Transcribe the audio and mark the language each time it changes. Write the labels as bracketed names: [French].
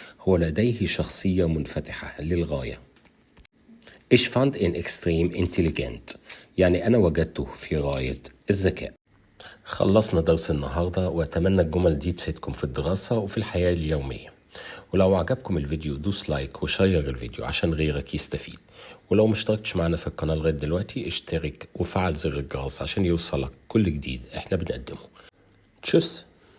[Arabic] هو لديه شخصية منفتحة للغاية. [German] Ich fand ihn extrem intelligent. [Arabic] يعني أنا وجدته في غاية الذكاء. خلصنا درس النهاردة، وأتمنى الجمل دي تفيدكم في الدراسة وفي الحياة اليومية. ولو عجبكم الفيديو دوس لايك وشير الفيديو عشان غيرك يستفيد. ولو مشتركتش معنا في القناة لغاية دلوقتي اشترك وفعل زر الجرس عشان يوصلك كل جديد احنا بنقدمه. تشوس.